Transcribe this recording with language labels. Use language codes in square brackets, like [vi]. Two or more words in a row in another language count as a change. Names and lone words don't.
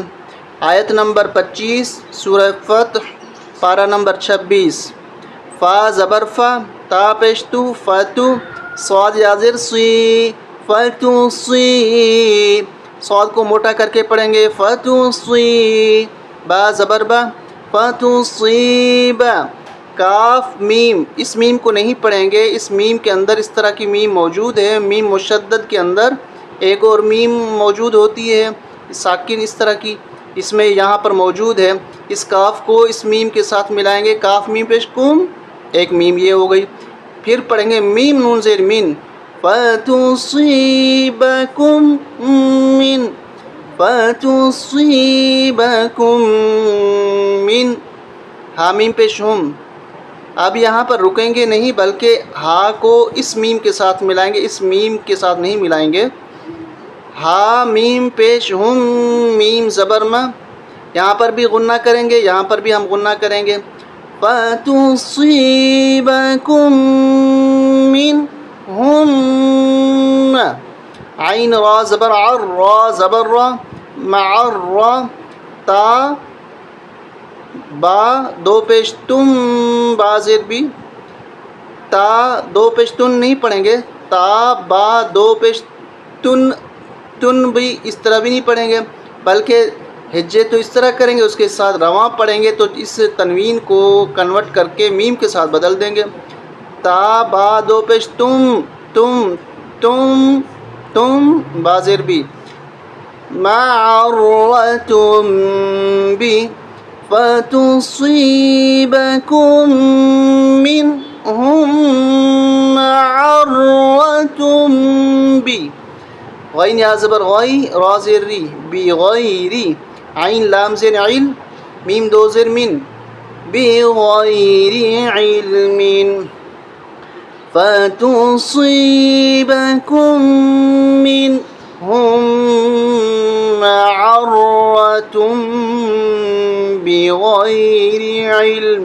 [ur] آیت نمبر 25 سورہ فتح، پارہ نمبر 26. فا زبر فا، تا پیش تو، فتو. صاد یا زیر سی، فتو سی. صاد کو موٹا کر کے پڑھیں گے، فتو سی. با زبر با، فتو سی با. کاف میم، اس میم کو نہیں پڑھیں گے. اس میم کے اندر اس طرح کی میم موجود ہے. میم مشدد کے اندر ایک اور میم موجود ہوتی ہے ساکن اس طرح کی، اس میں یہاں پر موجود ہے. اس کاف کو اس میم کے ساتھ ملائیں گے، کاف میم پیش کم، ایک میم یہ ہو گئی. پھر پڑھیں گے میم نون زیر مین، [ar] فَتُصِيبَكُم مِّن، فَتُصِيبَكُم مِّن. [ur] ہا میم پیش ہم. اب یہاں پر رکیں گے نہیں بلکہ ہا کو اس میم کے ساتھ ملائیں گے، اس میم کے ساتھ نہیں ملائیں گے. ہا میم پیش ہم، میم زبر ما. یہاں پر بھی غنہ کریں گے، یہاں پر بھی ہم غنہ کریں گے. [ar] فَتُصِيبَكُم مِّنْهُمْ. [ur] عین را زبر عر، را زبر را، مع را. تا با دو پیش تم، با زیر بھی. تا دو پیش تن نہیں پڑھیں گے، تا با دو پیش تن، تن بھی اس طرح بھی نہیں پڑھیں گے بلکہ ہجے تو اس طرح کریں گے، اس کے ساتھ رواں پڑھیں گے تو اس تنوین کو کنورٹ کر کے میم کے ساتھ بدل دیں گے. تا با دو پیش تم، تم، تم، تم. با زیر بھی. معرتم بھی. [ar] فَتُصِيبَكُم مِّنْهُم مَّعَرَّةٌ بھی. [ur] غین یا زبر غی، را زیر ری، بی غیری. عین لام زیر عل، میم دو زیر من، بی غیری علم. [ar] فَتُصِيبَكُم مِّن معرة بغیر علم.